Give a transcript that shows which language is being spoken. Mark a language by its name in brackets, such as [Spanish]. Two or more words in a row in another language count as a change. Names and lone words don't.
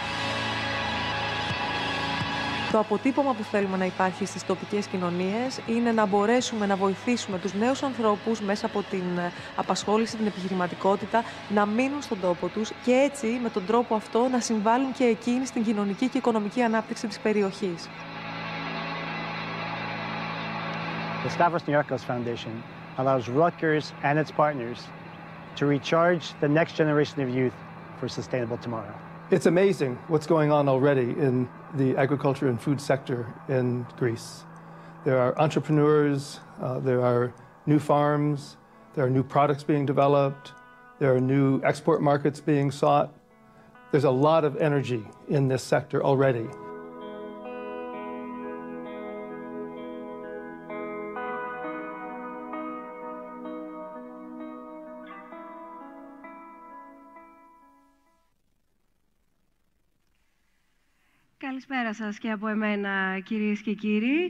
[Greek] Το αποτύπωμα που θέλουμε να υπάρχει στις τοπικές κοινωνίες είναι να μπορέσουμε να βοηθήσουμε τους νέους ανθρώπους μέσα από την απασχόληση, την επιχειρηματικότητα, να μείνουν στον τόπο τους και έτσι με τον τρόπο αυτό να συμβάλλουν και εκείνοι στην κοινωνική και οικονομική ανάπτυξη της περιοχής. [English] The Stavros Niarchos Foundation allows Rutgers and its partners to recharge the next generation of youth for sustainable tomorrow. It's amazing what's going on already in the agriculture and food sector in Greece. There are entrepreneurs, there are new farms, there are new products being developed, there are new export markets being sought. There's a lot of energy in this sector already. [Greek] Καλησπέρα σας και από εμένα, κυρίες και κύριοι.